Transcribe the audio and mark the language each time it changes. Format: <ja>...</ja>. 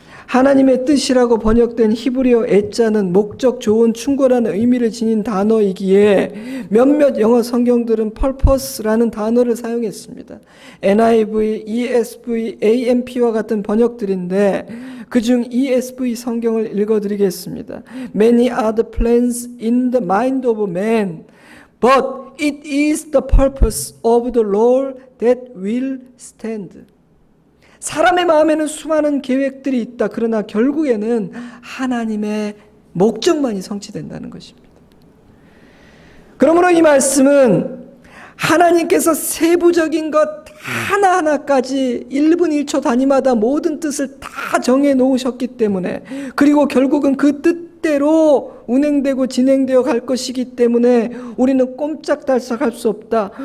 <ko>하나님의 뜻이라고 번역된 히브리어 에자는 목적, 조언, 충고라는 의미를 지닌 단어이기에 몇몇 영어 성경들은 purpose라는 단어를 사용했습니다. NIV, ESV, AMP와 같은 번역들인데 그중 ESV 성경을 읽어드리겠습니다.</ko> <en>Many are the plans in the mind of man, but it is the purpose of the Lord that will stand.</en> <ko>사람의 마음에는 수많은 계획들이 있다. 그러나 결국에는 하나님의 목적만이 성취된다는 것입니다. 그러므로 이 말씀은 하나님께서 세부적인 것 하나하나까지 1분 1초 단위마다 모든 뜻을 다 정해 놓으셨기 때문에, 그리고 결국은 그 뜻대로 운행되고 진행되어 갈 것이기 때문에 우리는 꼼짝달싹할 수 없다.</ko>